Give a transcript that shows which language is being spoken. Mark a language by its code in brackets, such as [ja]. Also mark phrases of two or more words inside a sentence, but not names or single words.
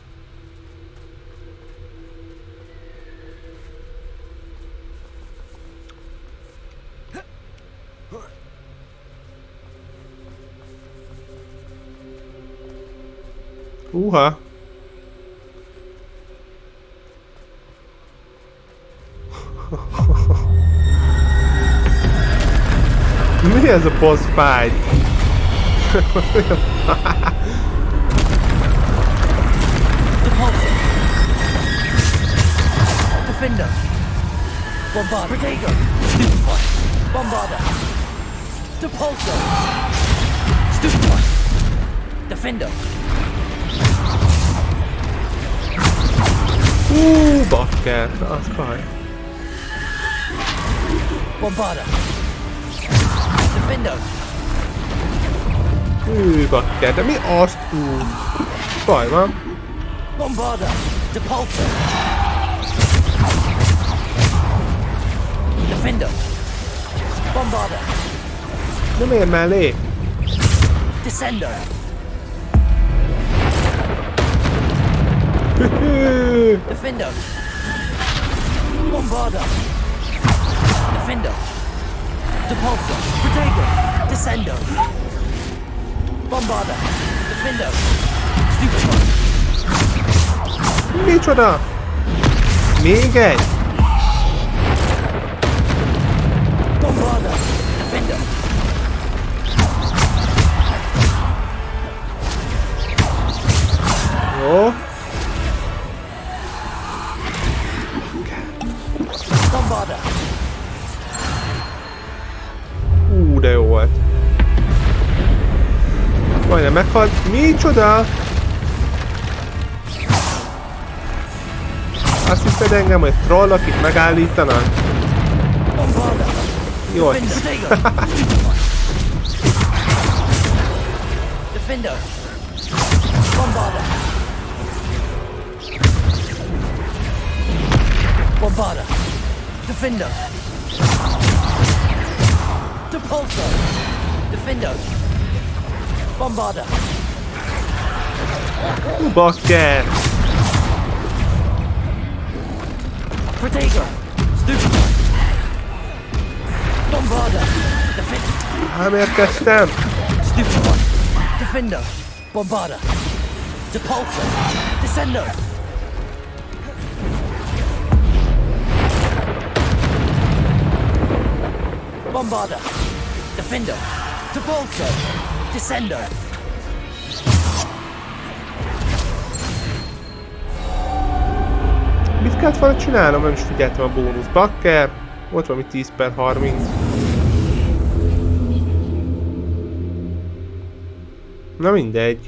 [hu] Húha! Mi ez a [en] boss fight? [hu] Defender. Bombarda. Protego. Stupefy. Bombarda. Depulso. Stupefy. Defender. Bakker, az baj. Bombarda. Defender. Bakker, de mi azt? Baj van. Bombarda. Depulso. Defender. Bombarda. De miért mellé? Descender. Defender. Bombarda. Defender. Depulso. Protego. Descender. Bombarda. Defender. Stupefy. Micsoda? Még egy? Bombarda. Defender. Jó. Bombarda. De jó volt. Majdnem meghalt. Micsoda? Azt hiszed engem, hogy trollok itt megállítanak? Jó. Defender. Bombarda. Bombarda. Defender. Depulso. Defender. Bombarda. Bakker. Protego. Stupefy. Bombarda. Defender. Nem érkeztem. Stupefy. Defender. Bombarda. Depulso. Descender. Bombarda. Defender. Depulso. Descender. Mit kellett volna csinálnom? Nem is figyeltem a bónusz. Bakker. Ott valami 10/30. Na mindegy.